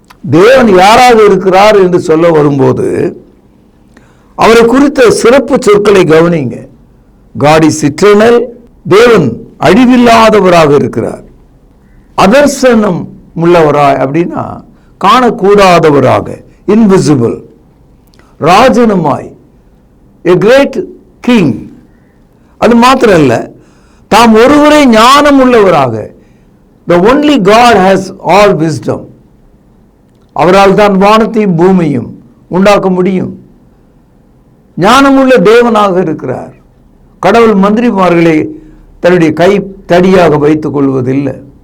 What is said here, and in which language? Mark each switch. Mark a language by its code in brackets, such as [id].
[ta] தேவன் யாராக இருக்கிறார் என்று சொல்ல வரும்போது அவரை குறித்த சிறப்பு சொற்களை கவனிங்க. [en] God is eternal. [ta] தேவன் அழிவில்லாதவராக இருக்கிறார். அதர்சனம் உள்ளவராய் அப்படின்னா காணக்கூடாதவராக, இன்விசிபிள். [en] ராஜனுமாய், a great king. [ta] அது மாத்திரம் இல்ல, தாம் ஒருவரே ஞானம் உள்ளவராக, [en] the only God has all wisdom. [ta] அவரால் தான் வானத்தையும் பூமியும் உண்டாக்க முடியும். ஞானமுள்ள தேவனாக இருக்கிறார். கடவுள் மந்திரிமார்களை தன்னுடைய கை தடியாக வைத்துக் கொள்வதில்லை.